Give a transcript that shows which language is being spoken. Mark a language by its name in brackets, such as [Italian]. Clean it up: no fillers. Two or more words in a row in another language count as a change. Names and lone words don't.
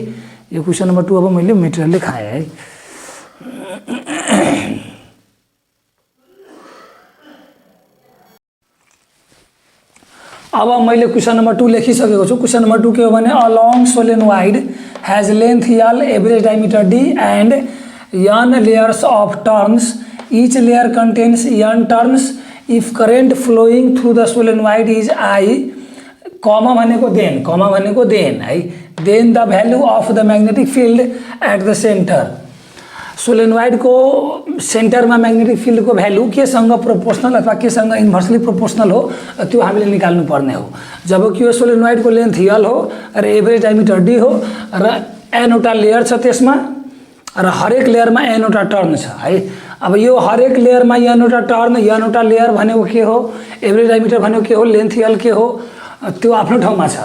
[Nepali] यो [English] question number 2 [Nepali] अब मैले मेटेरियल लेखाएँ है। अब मैले [English] question number 2 [Nepali] लेखिसकेको छु। [English] question number 2 [Nepali] के हो भने [English] a long solenoid has length L, average diameter D and n layers of turns, each layer contains n turns if current flowing through the solenoid is I, कमा भनेको देन है, then the value of the magnetic field at the center. [Nepali] सोलेनोइड को सेंटर में [English] magnetic field [Nepali] को भ्यालु केसँग प्रोपोर्शनल अथवा केसँग [English] inversely proportional [Nepali] हो त्यो हामीले निकाल्नु पर्ने हो। जबकि यो सोलेनोइड को लेंथ L हो र [English] average diameter [Nepali] D हो र n वटा लेयर छ त्यसमा र हरेक लेयर में n वटा टर्न छ है। अब यो हरेक लेयर में n वटा टर्न, n वटा लेयर भनेको के हो, [English] average diameter [Nepali] भनेको के हो, लेंथ L के हो त्यो आफ्नो ठाउँमा छ।